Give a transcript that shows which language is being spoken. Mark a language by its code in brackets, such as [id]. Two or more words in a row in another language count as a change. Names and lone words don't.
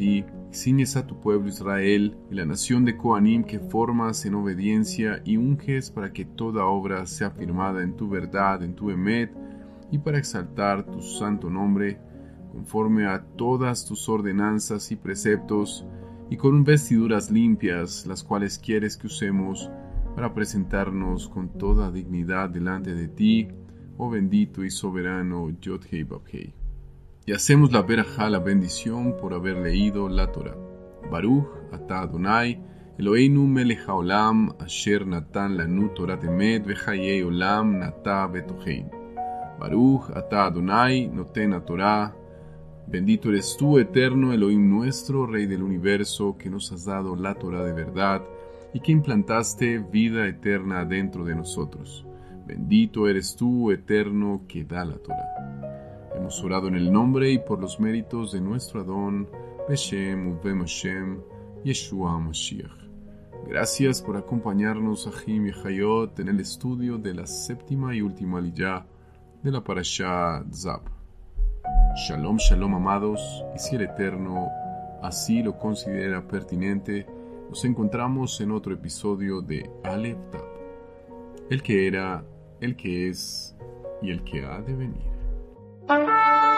[es] ti, y ciñes a tu pueblo Israel y la nación de Kohanim que formas en obediencia y unges para que toda obra sea firmada en tu verdad, en tu emet, y para exaltar tu santo nombre, conforme a todas tus ordenanzas y preceptos, y con vestiduras limpias, las cuales quieres que usemos para presentarnos con toda dignidad delante de ti, oh bendito y soberano Yod-Hei Vav-Hei. Y hacemos la verajá, la bendición, por haber leído la Torá. [he] ברוך אתה יהוה, אלהינו מלך העולם, אשר נתן לנו תורת אמת, וחיי עולם נטע בתוכנו. ברוך אתה יהוה, נותן התורה. [es] Bendito eres tú, eterno Elohim nuestro, Rey del universo, que nos has dado la Torá de verdad, y que implantaste vida eterna dentro de nosotros. Bendito eres tú, eterno, que da la Torá. Hemos orado en el nombre y por los méritos de nuestro Adón, [he] בשם ובם השם, ישוע משיח. [es] Gracias por acompañarnos, Ahim y Hayot, en el estudio de la séptima y última aliyá de la Parashá Tzab. [he] שלום, שלום, [es] amados, y si el Eterno así lo considera pertinente, nos encontramos en otro episodio de Aleph Tab, el que era, el que es y el que ha de venir.